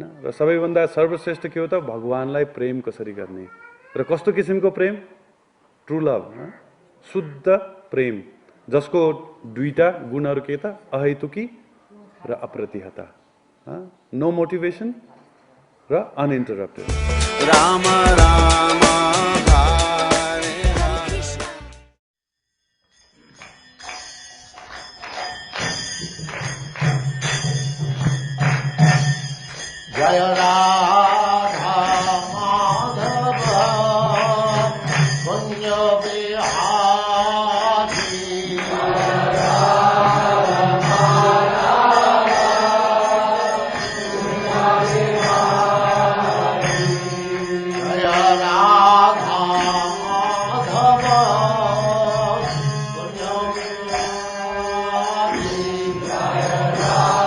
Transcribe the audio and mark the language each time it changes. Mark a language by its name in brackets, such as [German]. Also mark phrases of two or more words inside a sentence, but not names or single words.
[Nepali] र सबैभन्दा सर्वश्रेष्ठ के हो त, भगवानलाई प्रेम कसरी गर्ने र कस्तो किसिमको प्रेम, [English] true love, [Nepali] शुद्ध प्रेम, जसको दुईटा गुणहरू के त, अहेतुकी र अप्रतिहता, [English] no motivation [Nepali] र अनइन्टरप्टेड। [Sanskrit] राम राम हरे हरे। [Hindi] जय राधा माधव कुंज बिहारी। जय राधा माधव कुंज बिहारी।